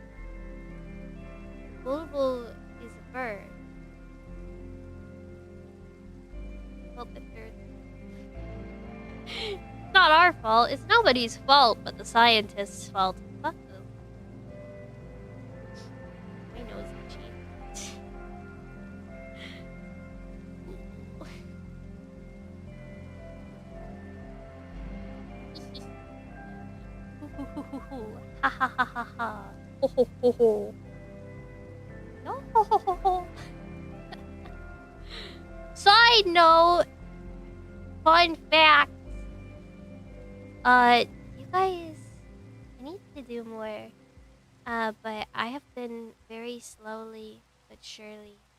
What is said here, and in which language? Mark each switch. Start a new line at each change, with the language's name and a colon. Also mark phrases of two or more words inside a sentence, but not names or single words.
English: Bulbul is a bird. Well, but it's not our fault. It's nobody's fault but the scientists' fault. Fuck them. My nose is itchy. Ha ha ha ha ha. Ho ho ho ho. No ho ho ho ho. Side note, fun fact. You guys, I need to do more. But I have been very slowly but surely.